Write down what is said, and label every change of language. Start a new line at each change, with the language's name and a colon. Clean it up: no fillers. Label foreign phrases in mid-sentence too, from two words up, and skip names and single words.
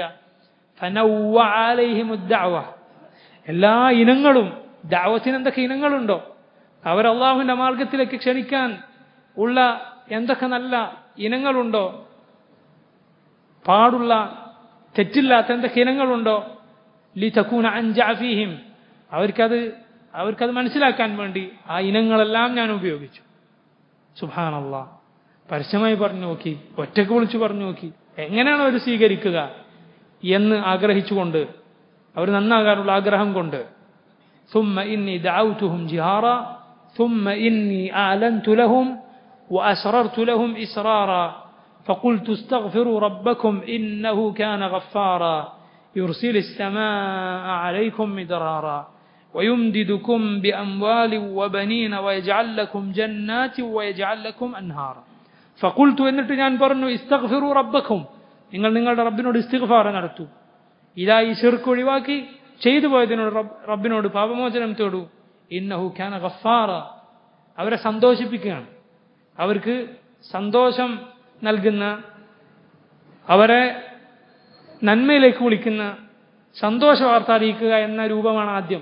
Arabic: فنوع عليهم الدعوة,
Malayalam: എല്ലാ ഇനങ്ങളും, ദഅവത്തിന് എന്തൊക്കെ ഇനങ്ങളുണ്ടോ, അവർ അള്ളാഹുവിന്റെ മാർഗത്തിലേക്ക് ക്ഷണിക്കാൻ ഉള്ള എന്തൊക്കെ നല്ല ഇനങ്ങളുണ്ടോ, പാടുള്ള തെറ്റില്ലാത്ത എന്തൊക്കെ ഇനങ്ങളുണ്ടോ,
Arabic: لتكون أنجع فيهم,
Malayalam: അവർക്കത് മനസ്സിലാക്കാൻ വേണ്ടി ആ ഇനങ്ങളെല്ലാം ഞാൻ ഉപയോഗിച്ചു. സുബ്ഹാനല്ലാഹ്. പരസ്യമായി പറഞ്ഞു നോക്കി, ഒറ്റയ്ക്ക് വിളിച്ചു പറഞ്ഞു നോക്കി, എങ്ങനെയാണ് അവർ സ്വീകരിക്കുക എന്ന് ആഗ്രഹിച്ചുകൊണ്ട്, അവർ നന്നാകാനുള്ള ആഗ്രഹം കൊണ്ട്.
Arabic: ثم إني دعوتهم جهارا ثم إني أعلنت لهم وأسررت لهم إسرارا فقلت استغفروا ربكم إنه كان غفارا يرسل السماء عليكم مدرارا ويمددكم بأموال وبنين ويجعل لكم جنات ويجعل لكم أنهارا فقلت
Malayalam: എന്നിട്ട് ഞാൻ പറഞ്ഞു
Arabic: استغفروا ربكم,
Malayalam: നിങ്ങൾ നിങ്ങളുടെ റബ്ബിനോട് ഇസ്തിഗ്ഫാർ നടത്തൂ. ഇതാ ഈ ശിർക്ക് ഒഴിവാക്കി ചെയ്തു പോയതിനോട് റബ്ബിനോട് പാപമോചനം തേടൂ.
Arabic: إنه كان غفارا,
Malayalam: അവരെ സന്തോഷിപ്പിക്കുകയാണ്, അവർക്ക് സന്തോഷം നൽകുന്ന, അവരെ നന്മയിലേക്ക് വിളിക്കുന്ന, സന്തോഷ വാർത്ത അറിയിക്കുക എന്ന രൂപമാണ് ആദ്യം.